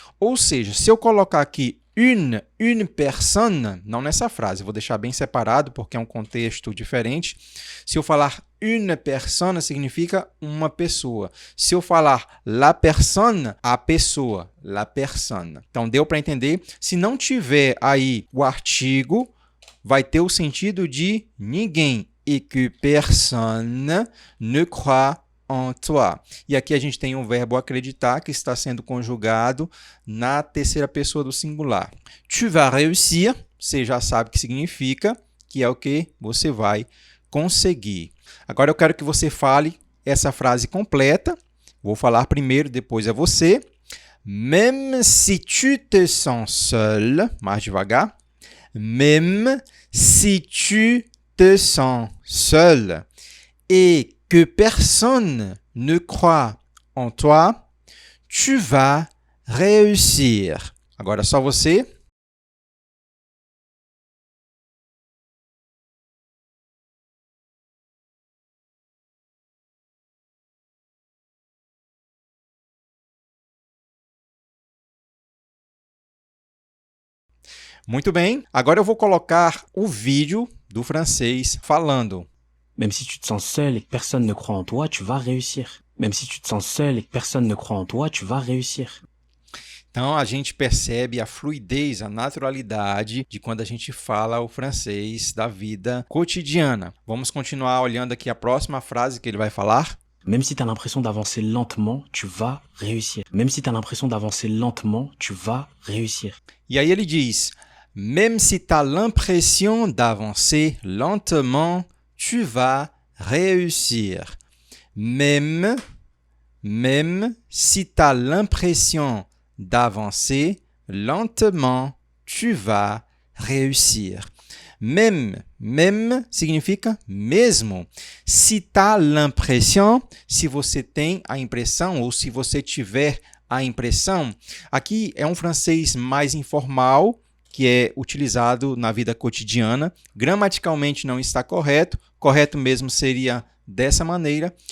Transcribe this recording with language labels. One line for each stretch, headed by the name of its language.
Portuguese: Ou seja, se eu colocar aqui une personne, não nessa frase, vou deixar bem separado porque é um contexto diferente. Se eu falar une personne significa uma pessoa. Se eu falar la personne, a pessoa, la personne. Então, deu para entender? Se não tiver aí o artigo, vai ter o sentido de ninguém.
French: Et que personne ne croit en toi.
Portuguese: E aqui a gente tem um verbo acreditar que está sendo conjugado na terceira pessoa do singular.
French: Tu vas réussir,
Portuguese: você já sabe o que significa, que é o que você vai conseguir. Agora eu quero que você fale essa frase completa. Vou falar primeiro, depois é você.
French: Même si tu te sens seul,
Portuguese: mais devagar.
French: Même si tu te sens seul et que personne ne croit en toi, tu vas réussir.
Portuguese: Agora só você. Muito bem, agora eu vou colocar o vídeo do francês falando.
French: Même si tu te sens seul et que personne ne croit en toi, tu vas réussir. Même si tu te sens seul et que personne ne croit en toi, tu vas réussir.
Portuguese: Então, a gente percebe a fluidez, a naturalidade de quando a gente fala o francês da vida cotidiana. Vamos continuar olhando aqui a próxima frase que ele vai falar.
French: Même si tu as l'impression d'avancer lentement, tu vas réussir. Même si tu as l'impression d'avancer lentement, tu vas réussir.
Portuguese: E aí ele diz,
French: même si tu as l'impression d'avancer lentement, tu vas réussir. Même si tu as l'impression d'avancer lentement, tu vas réussir.
Portuguese: Même significa mesmo. Se tá l'impression, se você tem a impressão ou se você tiver a impressão, aqui é um francês mais informal, que é utilizado na vida cotidiana. Gramaticalmente não está correto. Correto mesmo seria dessa maneira.